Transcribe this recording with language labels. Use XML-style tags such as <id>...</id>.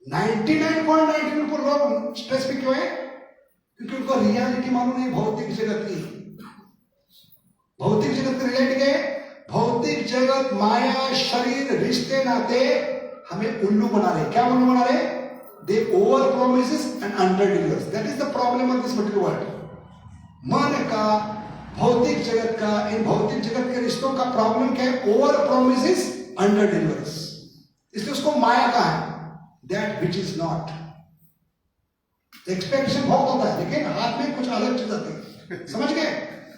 <hi>99.99% लोग स्ट्रेस में क्यों है? क्योंकि उनको रियलिटी मालूम नहीं, भौतिक जगत की। भौतिक जगत की रियलिटी क्या है? भौतिक जगत, माया, शरीर, रिश्ते, नाते हमें उल्लू बना रहे। क्या उल्लू बना रहे?</hi> <en>They over promises and under delivers. That is the problem of this material world.</en> <hi>मन का, भौतिक जगत का, इन भौतिक जगत के रिश्तों का प्रॉब्लम क्या है?</hi> <en>Over promises, under delivers. इसलिए उसको माया का है, that which is not.</en> <hi>Expectation बहुत होता है, लेकिन हाथ में कुछ अलग चीज आती है। समझ गए?</hi>